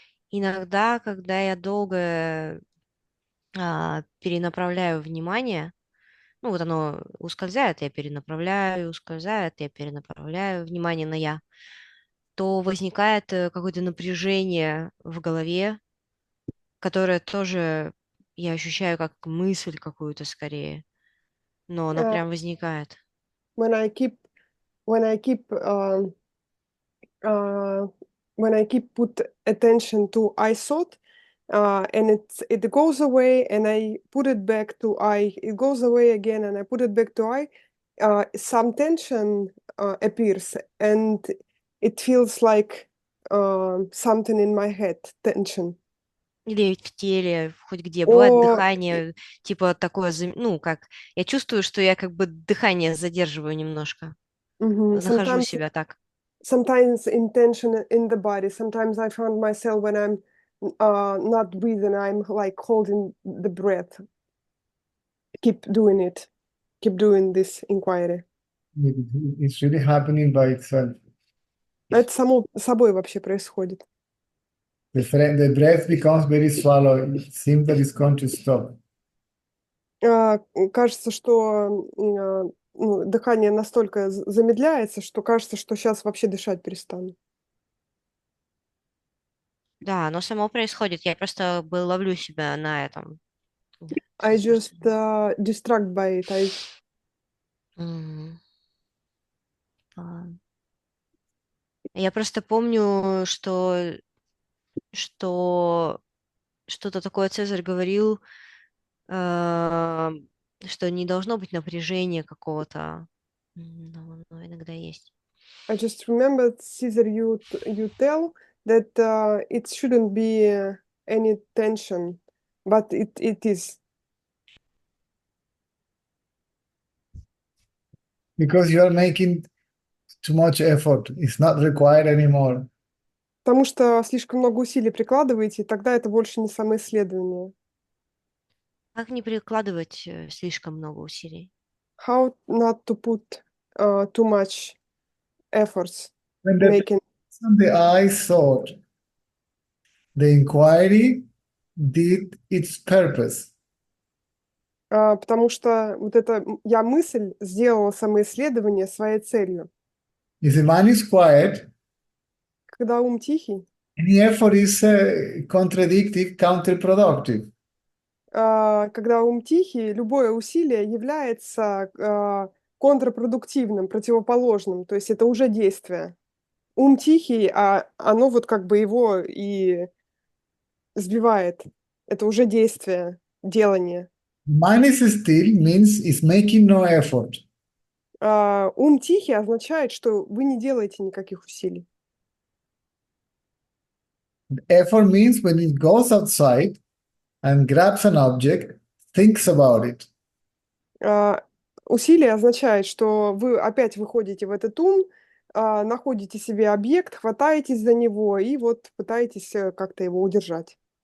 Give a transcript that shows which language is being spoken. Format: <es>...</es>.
<ru>Иногда, когда я долго перенаправляю внимание, ну вот оно ускользает, я перенаправляю, ускользает, я перенаправляю внимание на я, то возникает какое-то напряжение в голове, которое тоже я ощущаю как мысль какую-то скорее, но она прям возникает.</ru> <en>when I keep when I keep uh, when I keep put attention to I thought, and it goes away, and I put it back to I. It goes away again, and I put it back to I. Some tension appears, and it feels like something in my head, tension.</en> <ru>Или в теле, хоть где. Бывает</ru> <en>Or</en> <ru>дыхание, типа такое, ну, как, я чувствую, что я как бы дыхание задерживаю немножко. Нахожу</ru> <en>sometimes</en> <ru>себя так.</ru> <en>sometimes intention in the body. Sometimes I found myself when I'm not breathing, I'm like holding the breath. Keep doing it. Keep doing this inquiry. It's really happening by itself.</en> <ru>Это само собой вообще происходит.</ru> <en>The breath becomes very shallow. It seems that it's going to stop.</en> <ru>Кажется, что ну, дыхание настолько замедляется, что кажется, что сейчас вообще дышать перестану. Да, оно само происходит. Я просто ловлю себя на этом.</ru> <en>I just distract by it.</en> <ru>Мгм. Ладно. Я просто помню, что что-то такое Цезарь говорил, э, что не должно быть напряжения какого-то. Но оно иногда есть.</ru> <en>I just remembered, Caesar, you tell that it shouldn't be any tension, but it is. Because you are making too much effort. It's not required anymore.</en> <ru>Потому что слишком много усилий прикладываете, и тогда это больше не самоисследование. Как не прикладывать слишком много усилий?</ru> <en>How not to put too much efforts When making. the I thought, the inquiry did its purpose.</en> <ru>Потому что вот эта я-мысль сделала самоисследование своей целью.</ru> <en>If the mind is quiet,</en> <ru>Когда ум тихий,</ru> <en>any effort is contradictive, counterproductive.</en> <ru>когда ум тихий, любое усилие является контрпродуктивным, противоположным, то есть это уже действие. Ум тихий, а оно вот как бы его и сбивает. Это уже действие, делание.</ru> <en>Mind is still means it's making no effort.</en> <ru>Ум тихий означает, что вы не делаете никаких усилий.</ru> <en>Effort means when it goes outside and grabs an object, thinks about it.</en> <ru>Усилие означает, что вы опять выходите в этот ум, находите себе объект, хватаетесь за него и вот пытаетесь как-то его удержать.</ru>